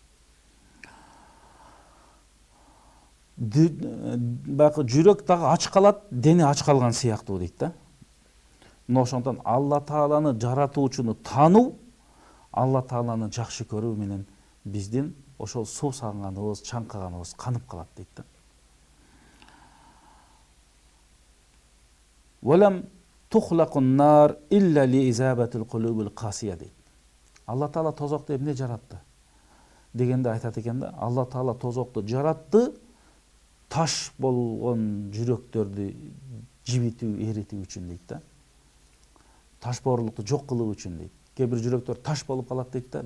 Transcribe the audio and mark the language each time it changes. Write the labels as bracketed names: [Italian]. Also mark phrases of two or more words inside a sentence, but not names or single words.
[Kyrgyz] Бакы жүрөк дагы ач калат, дене ач калган сыяктуу дейт да. Ошондон Алла Тааланы жаратуучуну тануу, Алла Тааланы жакшы көрүү менен биздин ошол суу саңганыбыз, чаңкаганыбыз канып калат дейт да. [Arabic] ولم تخلق النار إلا لإذابة القلوب القاسية дейт. [Kyrgyz] Алла Таала тозокту эмне жаратты дегенде айтат экен да. Алла Таала тозокту жаратты таш болгон жүрөктөрдү жибитүү, эритүү үчүн дейт да. Таш боорлукту жок кылуу үчүн дейт. Кээ бир жүрөктөр таш болуп калат дейт да.